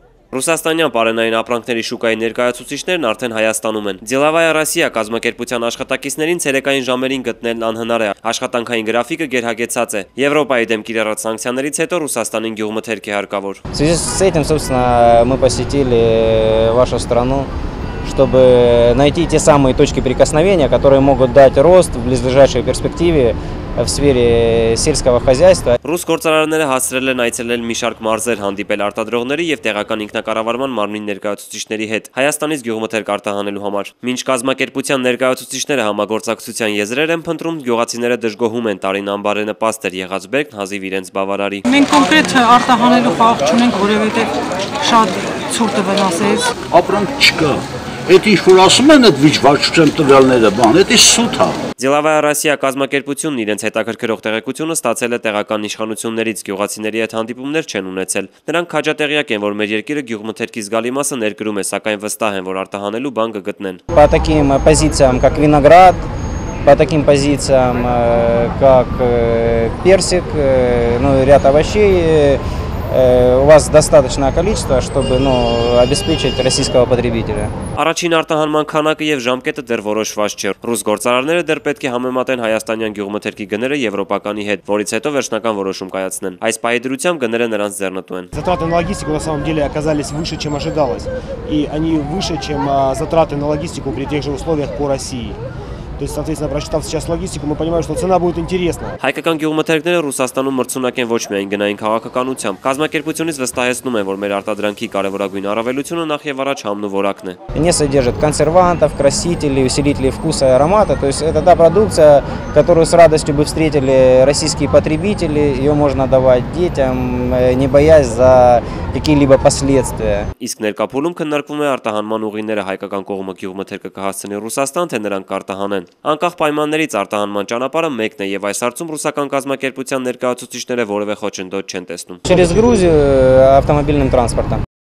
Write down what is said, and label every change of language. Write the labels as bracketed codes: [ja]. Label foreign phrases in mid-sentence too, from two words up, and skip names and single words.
[hy] Ռուսաստանյան պարենային ապրանքների շուկայի ներկայացուցիչներն արդեն Հայաստանում են։ Դելավայա Ռոսիա կազմակերպության աշխատակիցներին ցերեկային ժամերին գտնելն անհնար է։ Աշխատանքային գրաֆիկը գերհագեցած է։ Եվրոպայի դեմ կիրառած սանկցիաներից հետո Ռուսաստանին գյուղմթերք է հարկավոր։ [ru] В связи с этим, собственно, мы посетили вашу страну, чтобы найти те самые точки прикосновения, которые могут дать рост в близлежащей перспективе в сфере сельского хозяйства. [hy] Ռուս գործարարները հասցրել են այցելել մի շարք մարզեր, հանդիպել արտադրողների եւ տեղական ինքնակառավարման մարմնի ներկայացուցիչների հետ Հայաստանից գյուղմթերք արտահանելու համար։ Մինչ կազմակերպության ներկայացուցիչները համագործակցության եզրեր են փնտրում, գյուղացիները դժգոհում են տարին անբարենպաստ էր եղած բերքն հազիվ իրենց բավարարի։ Մենք կոնկրետ արտահանելու խաղ չունենք, որովհետեւ շատ ցուրտը վնասեց։ Ապրանք չկա։ Այդ ինչ որ ասում են այդ վիճվարչության տվյալները, բան, դա սուտ է։ Դելավայա Ռոսիա կազմակերպությունն իրենց հետաքրքրող տեղեկությունը ստացել է տեղական իշխանություններից, գյուղացիների հետ հանդիպումներ չեն ունեցել։ Նրանք քաջատեղյակ են, որ մեր երկիրը գյուղմթերքի զգալի մասը ներկրում է, սակայն վստահ են, որ արտահանելու բան կգտնեն։ [ru] По таким позициям, как виноград, по таким позициям, как персик, ну, ряд овощей, у вас достаточное количество, чтобы обеспечить российского потребителя. [hy] Առաջին արտահանման քանակը եւ ժամկետը դեռ որոշված չէ։ Ռուս գործարարները դեռ պետք է համեմատեն հայաստանյան գյուղմթերքի գները եվրոպականի հետ, որից հետո վերջնական որոշում կայացնեն։ Այս պայդրությամբ գները նրանց ձեռնտու են։ [ru] Затраты на логистику на самом деле оказались выше, чем ожидалось, и они выше, чем затраты на логистику при тех же условиях по России. То есть, соответственно, прочитав сейчас логистику, мы понимаем, что цена будет интересна. [hy] Հայկական գյուղմթերքները Ռուսաստանում մրցունակ են ոչ միայն գնային քաղաքականությամբ։ Կազմակերպությունից վստահեցնում են, որ մեր արտադրանքի կարևորագույն առավելությունը նախ եւ առաջ համն ու որակն է։ [ru] Не содержит консервантов, красителей, усилителей вкуса и аромата. То есть это та продукция, которую с радостью бы встретили российские потребители. Ее можно давать детям, не боясь за какие-либо последствия. [hy] Իսկ ներկայացում քննարկվում է արտահանման ուղիները հայկական կողմը գյուղմթերքը կհասցնի Ռուսաստան, թե նրանք կարտահանեն։ Անկախ պայմաններից արտահանման ճանապարհը մեկն է եւ այս հարցում ռուսական կազմակերպության ներկայացուցիչները որևէ խոչընդոտ չեն տեսնում։ [ru] Через Грузию автомобильным транспортом.